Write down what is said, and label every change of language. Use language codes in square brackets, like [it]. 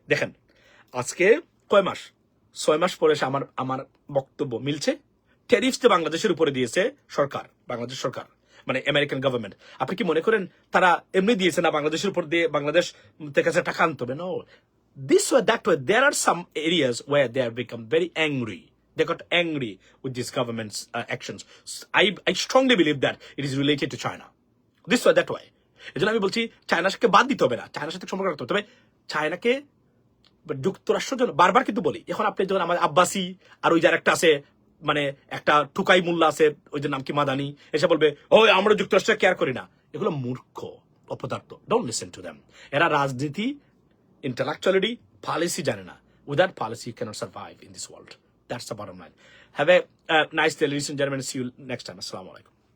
[bn] দেখেন, আজকে কয় মাস, 6 মাস পরে আমার বক্তব্য মিলছে। ট্যারিফস যে বাংলাদেশের উপরে দিয়েছে সরকার, বাংলাদেশ সরকার মানে আমেরিকান গভর্নমেন্ট, আপনি কি মনে করেন তারা এমনি দিয়েছে না? বাংলাদেশের উপর দিয়ে বাংলাদেশ থেকে টাকা আনতে হবে? [en] No, this way, that way, there are some areas where they have become very angry. They got angry with this government's actions. I strongly believe that it is related to China. This way, that way. [bn] এজন্য আমি বলছি চায়নাকে বাদ দিতে হবে না, চায়নার সাথে সম্পর্ক রাখতে হবে, তবে চায়নাকে যুক্তরাষ্ট্র জন্য বারবার কিন্তু বলি। এখন আপনি যখন আমার আব্বাসি আর ওই যার একটা আছে, মানে একটা টুকাই মোল্লা আছে, ওই যে নাম কি মাদানি, এসে বলবে ওই আমরা যুক্তরাষ্ট্র কেয়ার করি না, এগুলো মূর্খ অপদার্থ। [en] Don't listen to them. [bn] এরা রাজনীতি, intellectuality, policy জানে না। [en] Without policy, you cannot survive in this world. That's the bottom line. Have a nice day, ladies and gentlemen. See you next time. Assalamu alaikum.